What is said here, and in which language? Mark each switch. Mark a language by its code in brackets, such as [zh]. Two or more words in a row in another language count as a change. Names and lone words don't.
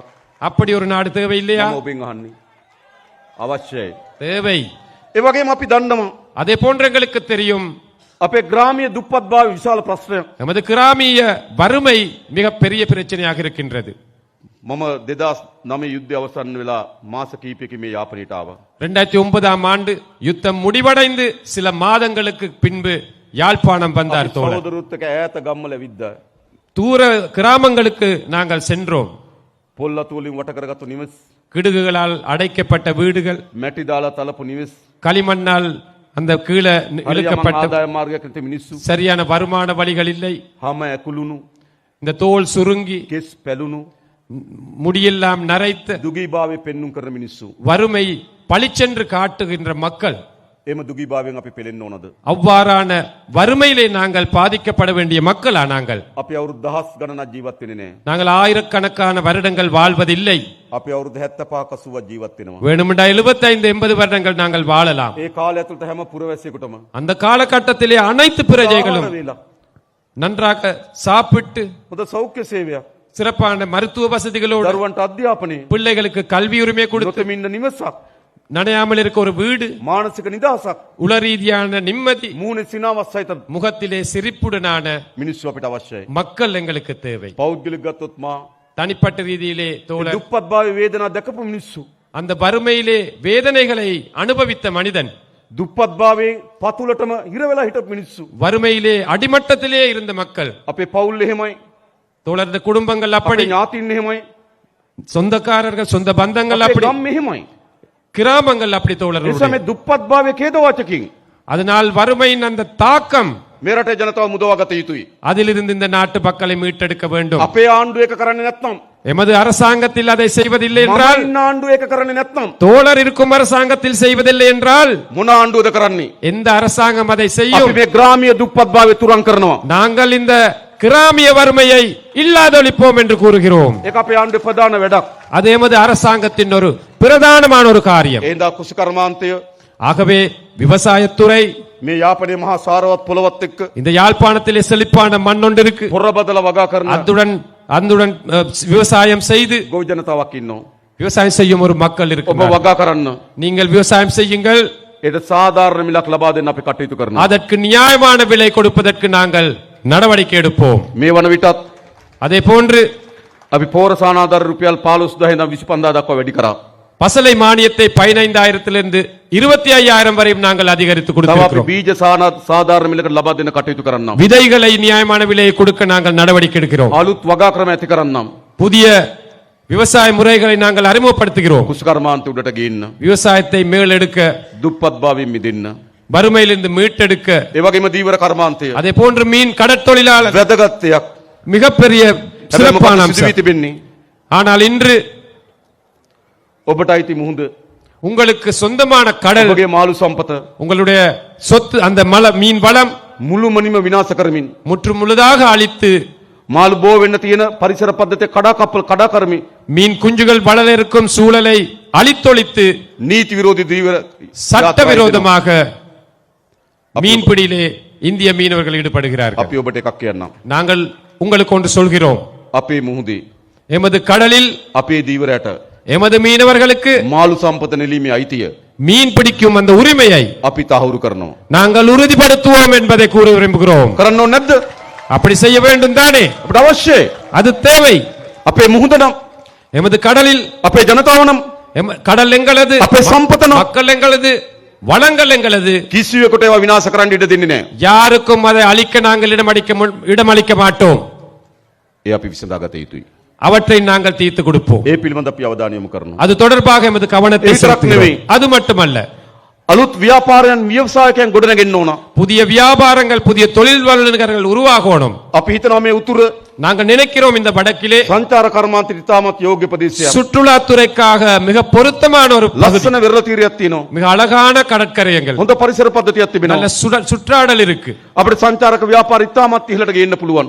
[ta] அப்படி ஒரு நாடு தேவை இல்லையா? [si] මම ඔබෙන් අහන්නේ. අවශ්‍යයි. [ta] தேவை. [si] ඒ වගේම අපි දන්නවා [ta] அதே போன்ற எங்களுக்கு தெரியும் [si] අපේ ග්‍රාමීය දුප්පත්භාවය විශාල ප්‍රශ්නයක්. [ta] நமது கிராமிய வறுமை மிக பெரிய பிரச்சனையாக இருக்கின்றது. [si] මම 2009 යුද්ධය අවසන් වෙලා මාස කිහිපයකින් මේ යාපනයට ආවා. [ta] 2009ஆம் ஆண்டு யுத்தம் முடிவடைந்து சில மாதங்களுக்கு பின்பு யாழ்ப்பாணம் வந்தார் தோழர். [si] සහෝදරුත් එක්ක ඈත ගම්වල විද්දා. [ta] தூர கிராமங்களுக்கு நாங்கள் சென்றோம். [si] පොල්ලතු වලින් වට කරගත්තු නිවෙස්, [ta] கிடுகுகளால் அடைக்கப்பட்ட வீடுகள், [si] මැටි දාලා තලපු නිවෙස්, [ta] களிமண்ணால் அந்த கீழே [si] හරියම [ta] இழுக்கப்பட்ட [si] ආදාය මාර්ගයක් නැති මිනිස්සු, [ta] சரியான வருமான வழிகள் இல்லை. [si] හැම ඇකුළුණු, [ta] இந்த தோல் சுருங்கி [si] කෙස් පැලුණු, [ta] முடியெல்லாம் நரைத்த [si] දුගීභාවය පෙන්눔 කරන මිනිස්සු. [ta] வறுமை பளிச்சென்று காட்டுகின்ற மக்கள். [si] එම දුගීභාවයෙන් අපි පෙළෙන්න ඕනද? [ta] அவ்வாறான வறுமையிலே நாங்கள் பாதிக்கப்பட வேண்டிய மக்களா நாங்கள்? [si] අපි අවුරුදු දහස් ගණනක් ජීවත් වෙන්නේ නැහැ. [ta] நாங்கள் ஆயிரக்கணக்கான வருடங்கள் வாழ்வதில்லை. [si] අපි අවුරුදු 75 80ක් ජීවත් වෙනවා. [ta] வேணுமென்றா 75-80 வருடங்கள் நாங்கள் வாழலாம். [si] ඒ කාලය ඇතුළත හැම පුරවැසියෙකුටම [ta] அந்த காலகட்டத்திலே அனைத்து பிரஜைகளும் [si] ආහාර වේලා, [ta] நன்றாக சாப்பிட்டு [si] හොඳ සෞඛ්‍ය සේවයක්, [ta] சிறப்பான மருத்துவ வசதிகளோடு [si] දරුවන්ට අධ්‍යාපනය, [ta] பிள்ளைகளுக்கு கல்வி உரிமை கொடுத்து [si] නොතෙමින් ඉන්න නිවසක්, [ta] நனையாமல் இருக்க ஒரு வீடு, [si] මානසික නිදහසක්, [ta] உள ரீதியான நிம்மதி, [si] මූණේ සිනාවක් සහිත [ta] முகத்திலே சிரிப்புடனான [si] මිනිස්සු අපිට අවශ්‍යයි. [ta] மக்கள் எங்களுக்கு தேவை. [si] පෞද්ගලික ගත්තොත් මා [ta] தனிப்பட்ட ரீதியிலே தோழர், [si] දුප්පත්භාවයේ වේදනා දැකපු මිනිස්සු, [ta] அந்த வறுமையிலே வேதனைகளை அனுபவித்த மனிதன், [si] දුප්පත්භාවයේ පතුලටම හිර වෙලා හිටපු මිනිස්සු, [ta] வறுமையிலே அடிமட்டத்திலே இருந்த மக்கள், [si] අපේ පවුල් එහෙමයි, [ta] தோழர் இந்த குடும்பங்கள் [si] අපේ [ta] அப்படி, [si] ඥාතින් එහෙමයි, [ta] சொந்தக்காரர்கள் சொந்த பந்தங்கள் [si] අපේ [ta] அப்படி, [si] ගම් එහෙමයි. [ta] கிராமங்கள் அப்படி தோழர். [si] ඒ නිසා මේ දුප්පත්භාවයේ ඛේදවාචකින් [ta] அதனால் வறுமையின் அந்த தாக்கம் [si] මේ රටේ ජනතාව මුදවා ගත යුතුයි. [ta] அதிலிருந்து இந்த நாட்டு மக்களை மீட்டெடுக்க வேண்டும். [si] අපේ ආණ්ඩුව ඒක කරන්නේ නැත්නම්, [ta] எமது அரசாங்கத்தில் அதை செய்வதில்லை [si] මම [ta] என்றால், [si] ඉන්න ආණ්ඩුව ඒක කරන්නේ නැත්නම් [ta] தோழர் இருக்கும் அரசாங்கத்தில் செய்வதில்லை என்றால் [si] මොන ආණ්ඩුවද කරන්නේ? [ta] எந்த அரசாங்கம் அதை [si] අපි [ta] செய்யும்? [si] මේ ග්‍රාමීය දුප්පත්භාවය තුරන් කරනවා. [ta] நாங்கள் இந்த கிராமிய வறுமையை இல்லாதொழிப்போம் என்று கூறுகிறோம். [si] ඒක අපේ ආණ්ඩුවේ ප්‍රධාන වැඩක්. [ta] அது எமது அரசாங்கத்தின் ஒரு பிரதானமான ஒரு காரியம். [si] ඒ හින්දා කුෂිකර්මාන්තය [ta] ஆகவே விவசாயத்துறை [si] මේ යාපනයේ මහා සාරවත් පොළවත් එක්ක [ta] இந்த யாழ்ப்பாணத்திலே செழிப்பான மண் ஒன்று இருக்கு. [si] පොරබදල වගා කරන [ta] அதுடன் விவசாயம் செய்து [si] ගොවි ජනතාවක් ඉන්නවා. [ta] விவசாயம் செய்யும் ஒரு மக்கள் [si] ඔබ [ta] இருக்கு. [si] වගා කරන්න. [ta] நீங்கள் விவசாயம் செய்யுங்கள். [si] ඒට සාධාරණ මිලක් ලබා දෙන්න අපි කටයුතු කරනවා. [ta] அதற்கு நியாயமான விலை கொடுப்பதற்கு நாங்கள் நடவடிக்கை எடுப்போம். [si] මේ වන විටත් [ta] அதே போன்று [si] අපි පෝර සානාධාර රුපියල් 15000 ඉඳන් 25000 දක්වා වැඩි කරා. [ta] பசலை மானியத்தை 15,000 25,000 வரையும் நாங்கள் அதிகரித்து [si] තව අපි [ta] கொடுத்திருக்கிறோம். [si] බීජ සාධාරණ මිලකට ලබා දෙන්න කටයුතු කරන්නම්. [ta] விதைகளை நியாயமான விலையை கொடுக்க நாங்கள் நடவடிக்கை எடுக்கிறோம். [si] අලුත් වගා ක්‍රම ඇති කරන්නම්. [ta] புதிய விவசாய முறைகளை நாங்கள் அறிமுகப்படுத்துகிறோம். [si] කුෂිකර්මාන්තය උඩට ගේන්න. [ta] விவசாயத்தை மேலெடுக்க, [si] දුප්පත්භාවයෙන් මිදෙන්න. [ta] வறுமையிலிருந்து மீட்டெடுக்க, [si] ඒ වගේම දීවර කර්මාන්තය [ta] அதே போன்று மீன் கடற்தொழிலாளர் [si] වැදගත් දෙයක්. [ta] மிகப்பெரிய [si] හැබැයි [ta] சிறப்பான [si] මොකද සිදු වී [ta] அம்சம். [si] තිබෙන්නේ? [ta] ஆனால் இன்று [si] ඔබට අයිති මුහුද, [ta] உங்களுக்கு சொந்தமான கடல், [si] ඔබගේ මාළු සම්පත [ta] உங்களுடைய சொத்து, அந்த மீன் வளம் [si] මුළුමනින්ම විනාශ කරමින් [ta] முற்று முழுதாக அழித்து, [si] මාළු බෝ වෙන්න තියෙන පරිසර පද්ධතිය කඩා කරමින් [ta] மீன் குஞ்சுகள் வளர இருக்கும் சூழலை அழித்தொழித்து, [si] නීති විරෝධී දීවර [ta] சட்டவிரோதமாக மீன்பிடியிலே இந்திய மீனவர்கள் ஈடுபடுகிறார்கள். [si] අපි ඔබට එකක් කියන්නම්. [ta] நாங்கள் உங்களுக்கு ஒன்று சொல்கிறோம். [si] අපේ මුහුදේ [ta] எமது கடலில் [si] අපේ දීවරයට [ta] எமது மீனவர்களுக்கு [si] මාළු සම්පත නෙලීමේ අයිතිය [ta] மீன் பிடிக்கும் அந்த உரிமையை [si] අපි තහවුරු කරනවා. [ta] நாங்கள் உறுதிப்படுத்துவோம் என்பதை கூற விரும்புகிறோம். [si] කරන්න ඕනේ නැද්ද? [ta] அப்படி செய்ய வேண்டும் தானே? [si] අපිට අවශ්‍යයි. [ta] அது தேவை. [si] අපේ මුහුද නම්, [ta] எமது கடலில் [si] අපේ ජනතාව නම්, [ta] கடல் எங்களது, [si] අපේ සම්පත නම් [ta] மக்கள் எங்களது, வளங்கள் எங்களது. [si] කිසිවෙකුට ඒවා විනාශ කරන්න ඉඩ දෙන්නේ නැහැ. [ta] யாருக்கும் அதை அழிக்க நாங்கள் இடமளிக்க மாட்டோம். [si] ඒ අපි විසඳාගත යුතුයි. [ta] அவற்றை நாங்கள் தீர்த்து கொடுப்போம். [si] ඒ පිළිබඳ අපි අවධානය යොමු කරනවා. [ta] அது தொடர்பாக எமது கவனத்தை [si] ඒ විතරක් නෙවෙයි. [ta] செலுத்துகிறோம். அது மட்டுமல்ல, [si] අලුත් ව්‍යාපාරයන් ව්‍යවසායකයන් ගොඩනගෙන්න ඕන. [ta] புதிய வியாபாரங்கள், புதிய தொழில் வல்லுநர்கள் உருவாகணும். [si] අපි හිතනවා මේ උතුර [ta] நாங்கள் நினைக்கிறோம் இந்த வடக்கிலே [si] සංචාර කර්මාන්තයට ඉතාමත් යෝග්‍ය ප්‍රදේශයක්. [ta] சுற்றுலாத்துறைக்காக மிக பொருத்தமான ஒரு பகுதி, [si] ලස්සන වෙරළ තීරයක් තියෙනවා. [ta] மிக அழகான கடற்கரையங்கள், [si] හොඳ පරිසර පද්ධතියක් [ta] நல்ல [si] තිබෙනවා. [ta] சுற்றாடல் இருக்கு. [si] අපිට සංචාරක ව්‍යාපාර ඉතාමත් ඉහළට ගේන්න පුළුවන්.